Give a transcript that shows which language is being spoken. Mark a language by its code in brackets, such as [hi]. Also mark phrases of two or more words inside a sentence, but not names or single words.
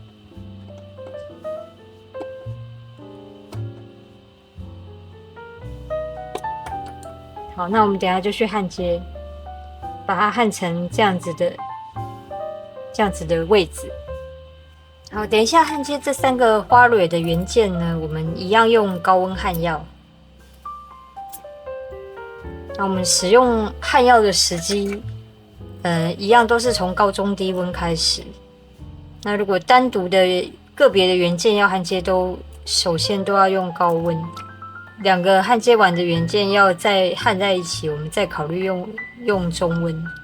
[zh] 好，那我們等一下就去焊接，把它焊成這樣子的位置。好，等一下焊接這3個花蕊的元件呢，我們一樣用高溫焊藥。那我們使用焊藥的時機，一樣都是從高中低溫開始。那如果單獨的個別的元件要焊接，首先都要用高溫。2個焊接完的元件要再焊在一起，我們再考慮用中溫。